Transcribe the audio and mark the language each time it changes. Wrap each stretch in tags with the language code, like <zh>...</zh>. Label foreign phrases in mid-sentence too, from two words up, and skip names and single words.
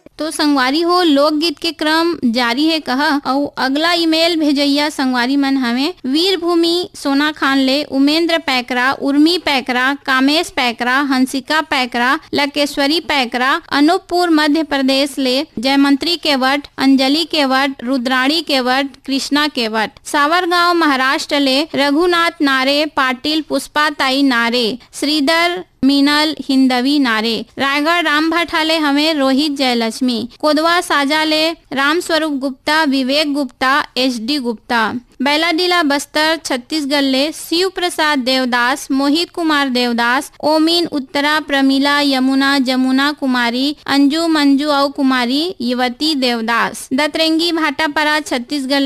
<hne>संगवारी हो लोकगीत के क्रम जारी है कहा और अगला ईमेल भेजैया संगवारी मन हमें वीरभूमि सोना खान ले उमेंद्र पैकरा, उर्मी पैकरा, कामेश पैकरा, हंसिका पैकरा, लकेश्वरी पैकरा, अनूपपुर मध्य प्रदेश ले जयमंत्री केवट, अंजलि केवट, रुद्राणी केवट, कृष्णा केवट, सावरगांव महाराष्ट्र ले रघुनाथ नारे, पाटिल पुष्पाताई नारे, श्रीधर मीनल हिंदवी नारे, रायगढ़ राम भठाले हमें रोहित जयलक्ष्मी, कोदवा साजाले राम स्वरूप गुप्ता, विवेक गुप्ता, HD गुप्ता, बैलाडीला बस्तर छत्तीसगढ़ ले शिव प्रसाद देवदास, मोहित कुमार देवदास, ओमीन उत्तरा, प्रमीला, यमुना, जमुना कुमारी, अंजू मंजू और कुमारी युवती देवदास, दतरेंगी भाटापरा छत्तीसगढ़</hne>